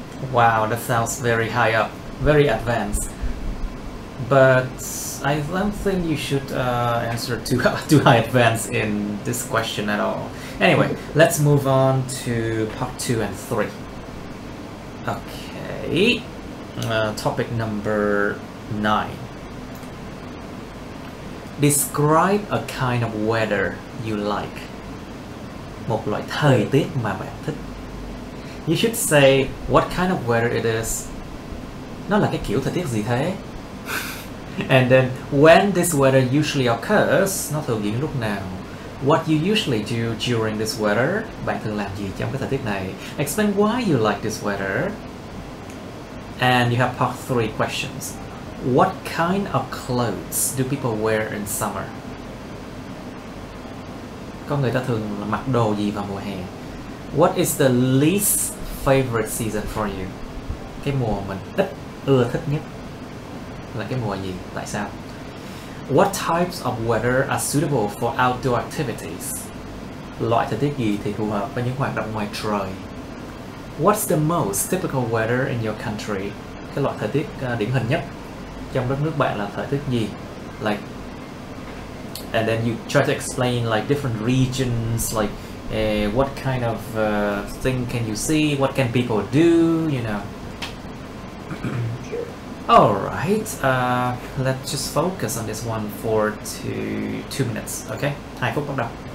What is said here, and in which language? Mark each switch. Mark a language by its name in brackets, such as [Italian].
[English] Wow, that sounds very high up, very advanced. But I don't think you should answer too high advanced in this question at all. Anyway, let's move on to part 2 and 3. Okay, topic number 9. Describe a kind of weather you like. [Vietnamese] Một loại thời tiết mà bạn thích. [English] You should say what kind of weather it is. [Vietnamese] Nó là cái kiểu thời tiết gì thế? [English] And then when this weather usually occurs, [Vietnamese] nó thường diễn lúc nào? [English] What you usually do during this weather. [Vietnamese] Bạn thường làm gì trong cái thời tiết này? [English] Explain why you like this weather. And you have part 3 questions. What kind of clothes do people wear in summer? [Vietnamese] Con người ta thường mặc đồ gì vào mùa hè? [English] What is the least favorite season for you? [Vietnamese] Cái mùa mình ít ưa thích nhất là cái mùa gì? Tại sao? [English] What types of weather are suitable for outdoor activities? [Vietnamese] Loại thời tiết gì thì phù hợp với những hoạt động ngoài trời? [English] What's the most typical weather in your country? [Vietnamese] Cái loại thời tiết điển hình nhất trong đất nước bạn là thời tiết gì? [English] Like, and then you try to explain like different regions, like what kind of thing can you see? What can people do? You know. All right. Let's just focus on this one for 2 minutes. Okay. [Vietnamese] 2 phút bắt đầu.